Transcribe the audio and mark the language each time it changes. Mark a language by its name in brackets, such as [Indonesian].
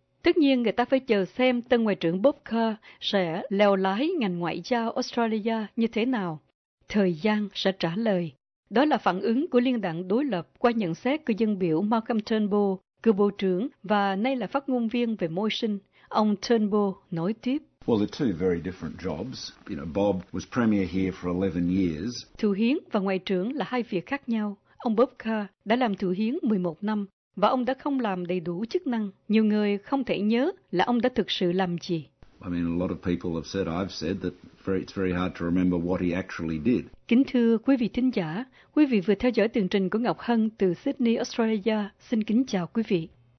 [Vietnamese] Tất nhiên, người ta phải chờ xem tân ngoại trưởng Bob Carr sẽ lèo lái ngành ngoại giao Australia như thế nào. Thời gian sẽ trả lời. Đó là phản ứng của liên đảng đối lập qua nhận xét của dân biểu Malcolm Turnbull, cựu bộ trưởng và nay là phát ngôn viên về môi sinh. Ông Turnbull nói tiếp. [English] Well, they're two very different jobs. You know, Bob was premier here for 11 years. [Vietnamese] Thủ hiến và ngoại trưởng là hai việc khác nhau. Ông Bob Carr đã làm thủ hiến 11 năm và ông đã không làm đầy đủ chức năng. Nhiều người không thể nhớ là ông đã thực sự làm gì. [English] I mean, a lot of people have said, I've said that it's very hard to remember what he actually did. [Vietnamese] Kính thưa quý vị thính giả, quý vị vừa theo dõi tường trình của Ngọc Hân từ Sydney, Australia. Xin kính chào quý vị.